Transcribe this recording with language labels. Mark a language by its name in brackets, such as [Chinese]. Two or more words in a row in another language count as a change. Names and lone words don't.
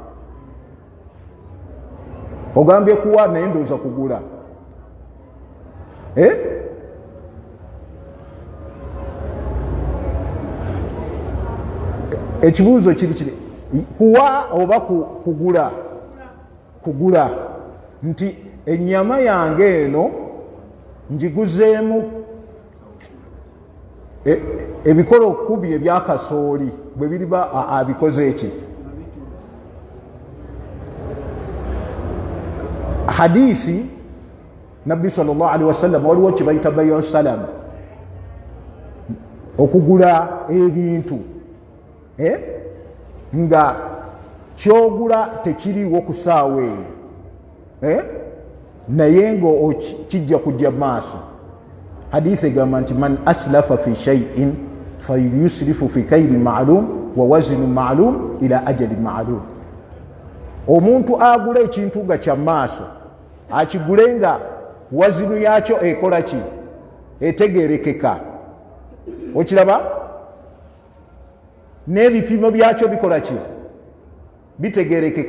[Ganda] ogambye kuwa naye ndowooza kugula ekibuuzo kiri kuwa oba kugula nti ennyama yange eno njiguzeemu ebikolo 10 ebyakasooli bwe biriba abikoze eki hadithi nabbi [Arabic] صلى الله عليه وسلم [Ganda] waliwo kye bayita [Arabic] بيع السلم [Ganda] okugula ebintu nga kyogula tekiriwo ku ssaawa eyo naye nga kijja kujja maaso. Hadithi egamba nti [Arabic] من أسلف في شيء فليسلف في كيل معلوم ووزن معلوم إلى أجل معلوم. [Ganda] Omuntu agula ekintu nga kya maaso akigule nga wazinu yakyo ekola ki, etegerekeka. Okiraba n'ebipimo byakyo bikola ki, bitegerekeka.